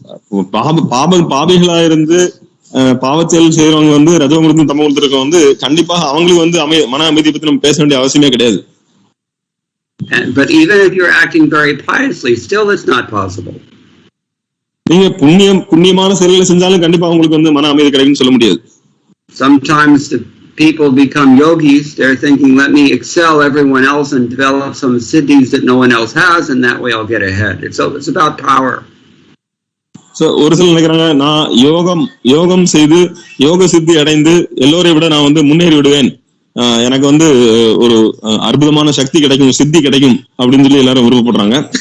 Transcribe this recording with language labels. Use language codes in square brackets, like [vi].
[ta] பாபிகளா இருந்து பாவச்செயல் செய்யறவங்க வந்து ரஜோகுணத்திலும் தமோகுணத்திற்கு வந்து கண்டிப்பாக அவங்களுக்கு வந்து மன அமைதியை பத்தி நம்ம பேச வேண்டிய அவசியமே கிடையாது. [en] But even if you're acting very piously, still it's not possible. [ta] நீங்க புண்ணியமான செயல்களை செஞ்சாலும் கண்டிப்பா உங்களுக்கு வந்து மன அமைதி கிடைக்கும்னு சொல்ல முடியாது. [en] Sometimes the people become yogis. They're thinking, let me excel everyone else and develop some siddhis that no one else has, and that way I'll get ahead. It's about power. [ta] So ஒரு சிலர் நினைக்கிறாங்க, நான் யோகம் செய்து யோக சித்தி அடைந்து எல்லோரையும் விட நான் வந்து முன்னேறி விடுவேன், எனக்கு வந்து ஒரு அற்புதமான சக்தி கிடைக்கும், சித்தி கிடைக்கும் அப்படின்னு சொல்லி எல்லாரும் விருப்பப்படுறாங்க.